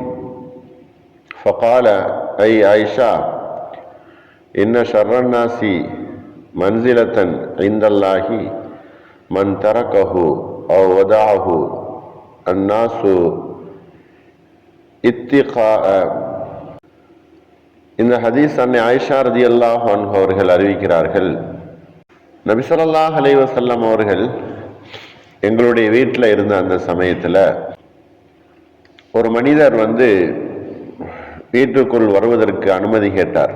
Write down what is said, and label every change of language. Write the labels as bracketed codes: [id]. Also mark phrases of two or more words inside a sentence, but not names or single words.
[ar] فقال أي عائشة إن شر الناس منزلة عند الله من تركه أو ودعه الناس اتقاء. [ta] இந்த ஹதீஸ் அன்னை ஆயிஷா [ar] رضي الله عنها [ta] அவர்கள் அறிவிக்கிறார்கள், நபி [ar] صلى الله عليه وسلم [ta] அவர்கள் எங்களுடைய வீட்டில் இருந்த அந்த சமயத்தில் ஒரு மனிதர் வீட்டுக்குள் வருவதற்கு அனுமதி கேட்டார்.